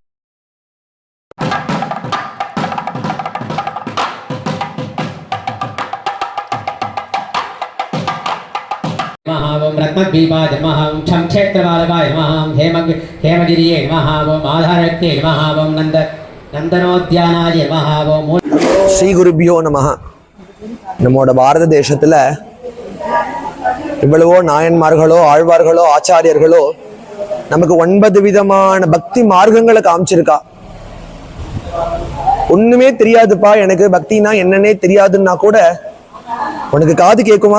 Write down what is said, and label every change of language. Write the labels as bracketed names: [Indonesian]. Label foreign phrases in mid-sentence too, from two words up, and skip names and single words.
[Sanskrit] ओम रत्नद्वीपाय नमः ओम क्षमक्षेत्रबालकाय नमः हेमगिरिये नमः ओम आधारक्ते नमः ओम नंदनोद्यानाय नमः ओम श्री गुरुभ्यो नमः. [Tamil] நம்மோட பாரத தேசத்துல இவ்வளவோ நாயன்மார்களோ ஆழ்வார்களோ ஆச்சாரியர்களோ நமக்கு 9 விதமான பக்தி மார்க்கங்களை காமிச்சிருக்கா. ஒண்ணுமே தெரியாதுப்பா எனக்கு பக்தினா என்னன்னே தெரியாதுன்னா கூட உனக்கு காது கேட்குமா?